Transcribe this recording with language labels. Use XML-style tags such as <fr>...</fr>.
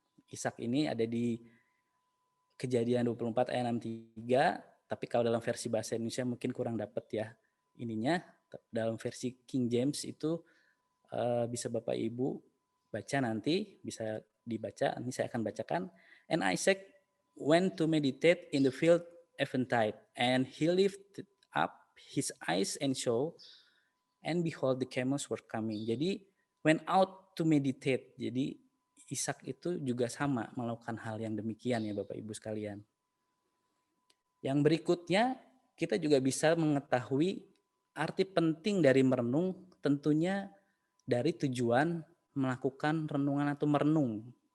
<id>Ishak ini ada di Kejadian 24 ayat 63, tapi kalau dalam versi bahasa Indonesia mungkin kurang dapat ya ininya. Dalam versi King James itu bisa Bapak Ibu baca nanti, bisa dibaca, ini saya akan bacakan.</id> <en>And Isaac went to meditate in the field eventide, and he lifted up his eyes and saw, and behold the camels were coming.</en> <id>Jadi</id> <en>went out to meditate.</en> <id>Jadi Ishak itu juga sama melakukan hal yang demikian ya Bapak Ibu sekalian. Yang berikutnya kita juga bisa mengetahui arti penting dari merenung, tentunya dari tujuan melakukan renungan atau merenung.</id>